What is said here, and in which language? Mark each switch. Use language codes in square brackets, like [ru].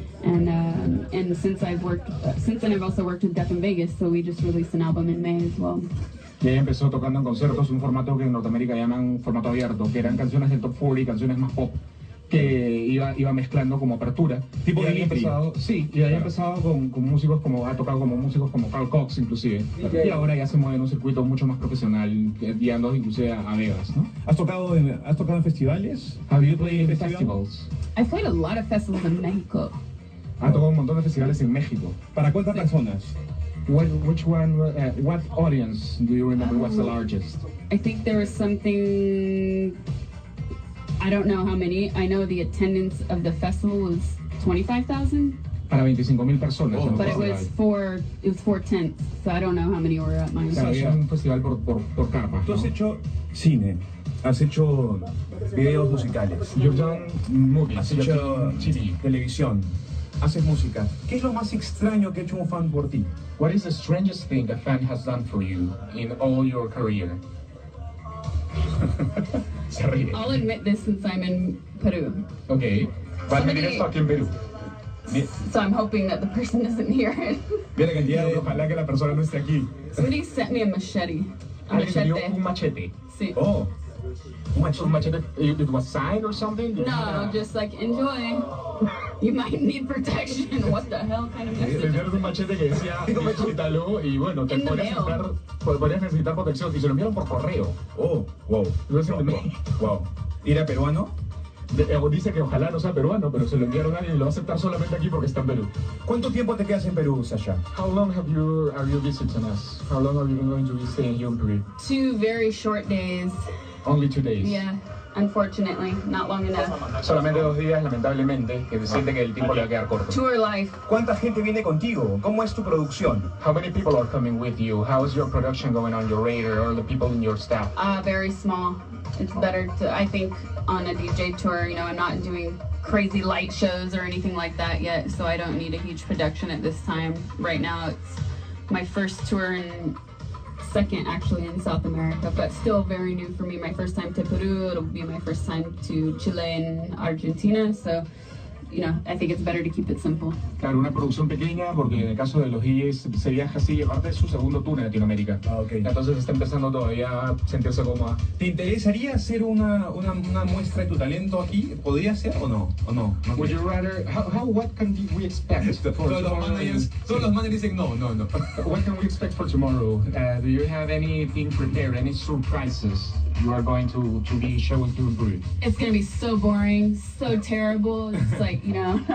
[en] And since then I've also worked with Death in Vegas, so we just released an album in May as well. [es] Y ella empezó tocando en conciertos, un formato que en Norteamérica llaman formato abierto, que eran canciones del top 40, canciones más pop, que iba mezclando como apertura. Tipo de empezado, sí, y había empezado con músicos como, ha tocado como músicos como Carl Cox inclusive, y ahora ya se mueve en un circuito mucho más profesional, guiando inclusive a Vegas, ¿no? ¿Has tocado en festivales? [en] Have you played in festivals? I've played a lot of festivals in Mexico. [es] Ha tocado un montón de festivales en México. ¿Para cuántas personas? [en] Which one, what audience do you remember was the largest? I think there was something, I don't know how many. I know the attendance of the festival was 25,000. [es] Para 25,000 personas. [en] But it was four tents, so I don't know how many were at mine. [es] Claro, era un festival por carpas. Tú has ¿no? hecho cine, has hecho videos musicales, [en] You've done movies, [es] has [en] you've [es] hecho [en] done TV. [es] televisión, haces música. ¿Qué es lo más extraño que ha hecho un fan por ti? [en] What is the strangest thing a fan has done for you in all your career? [es] Se ríe. [en] I'll admit this since I'm in Peru. Ok. [es] Va a admitir esto aquí en Perú. [en] So I'm hoping that the person isn't here. [es] Mira que el día de ojalá que la persona no esté aquí. [en] Somebody sent me a machete. A [es] Alguien te dio [en] machete. [es] un machete. Sí. [en] Oh, [es] Un machete. [en] It was signed or something? No, just like enjoy. You might need protection. What the hell kind of [es] Le [en] message? [es] dieron un machete que decía disfrútalo y bueno, te [en] In the [es] podrías necesitar protección y se lo enviaron por correo. oh, wow. Wow. ¿Y era peruano? Dice que ojalá no sea peruano, pero se lo enviaron a alguien y lo va a aceptar solamente aquí porque está en Perú. ¿Cuánto tiempo te quedas en Perú, Sasha? [en] How long are you visiting us? How long are you going to be staying here in Peru? 2 very short days. Only 2 days. Yeah, unfortunately, not long enough. [es] Solamente 2 días, lamentablemente, que se siente que el tiempo le va a quedar corto. [en] Tour life. [es] ¿Cuánta gente viene contigo? ¿Cómo es tu producción? [en] How many people are coming with you? How is your production going on, your radar, or the people in your staff? Very small. It's better to, I think, on a DJ tour, you know, I'm not doing crazy light shows or anything like that yet, so I don't need a huge production at this time. Right now, it's my first tour and second actually in South America, but still very new for me. My first time to Peru, it'll be my first time to Chile and Argentina, so you know, I think it's better to keep it simple. [es] Claro, una producción pequeña porque en el caso de los DJs se viaja así, aparte de su segundo tour en Latinoamérica. Ah, ok. Entonces está empezando todavía a sentirse cómoda. ¿Te interesaría hacer una muestra de tu talento aquí? ¿Podría ser o no? ¿O no? [en] Would you rather, what can we expect for [es] Todos los managers dicen no. [en] What can we expect for tomorrow? Do you have anything prepared, any surprises you are going to be showing to Peru? It's gonna be so boring, so terrible. It's like, you know.